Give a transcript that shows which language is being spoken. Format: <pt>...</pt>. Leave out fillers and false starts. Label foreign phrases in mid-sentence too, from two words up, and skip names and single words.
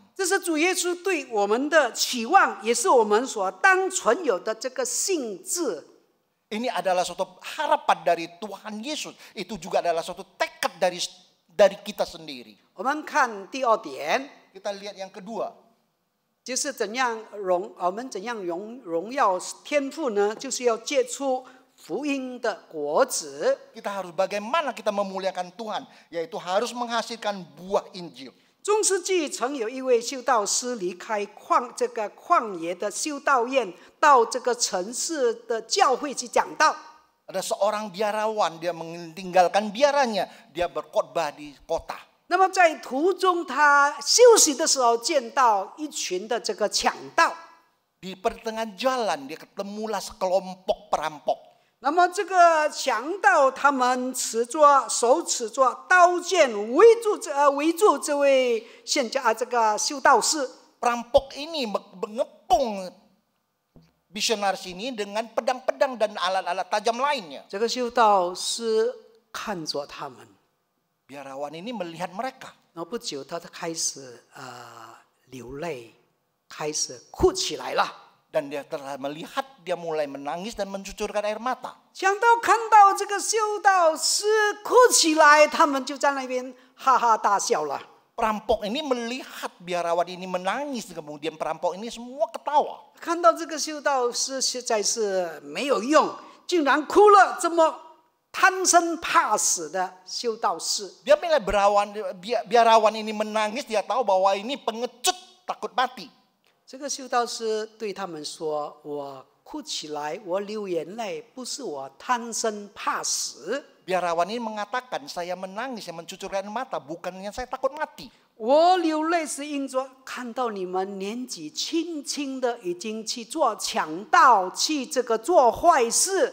<zh>这是主耶稣对我们的期望，也是我们所当存有的这个性质。</zh> <id>Ini adalah suatu harapan dari Tuhan Yesus. Itu juga adalah suatu tekad dari kita sendiri.</id> <zh>我们看第2点，</zh> <id>Kita lihat yang kedua.</id> <zh>就是我们怎样荣耀天父呢？就是要结出福音的果子。</zh> <id>Kita harus bagaimana kita memuliakan Tuhan, yaitu harus menghasilkan buah Injil.</id> <zh>中世纪曾有一位修道士离开旷野的修道院，到这个城市的教会去讲道。</zh> <id>Ada seorang biarawan, dia meninggalkan biaranya, dia berkhotbah di kota.</id> <zh>那么在途中，他休息的时候见到一群的强盗。</zh> <id>Di pertengahan jalan dia ketemulah sekelompok perampok.</id> <zh>那么这个强盗他们手持着刀剑围住这位修道士。</zh> <id>Perampok ini mengepung misionaris ini dengan pedang-pedang dan alat-alat tajam lainnya.</id> <zh>这个修道士看着他们，</zh> <id>Biarawan ini melihat mereka.</id> <zh>然后不久他开始流泪，开始哭起来了。</zh> <id>Dan dia telah melihat, dia mulai menangis dan mencucurkan air mata.</id> <zh>强盗看到这个修道士哭起来，他们就在那边哈哈大笑了。</zh> <id>Perampok ini melihat biarawan ini menangis, kemudian perampok ini semua ketawa.</id> <zh>看到这个修道士实在是没有用，竟然哭了这么贪生怕死的修道士。</zh> <id>Dia mulai biarawan ini menangis, dia tahu bahwa ini pengecut takut mati.</id> <zh>这个修道士对他们说：“我哭起来，我流眼泪，不是我贪生怕死。</zh> <id>Biarawan ini mengatakan, saya menangis, saya mencucurkan mata, bukannya saya takut mati.</id> <zh>我流泪是因着看到你们年纪轻轻的已经去做强盗，去这个做坏事。</zh>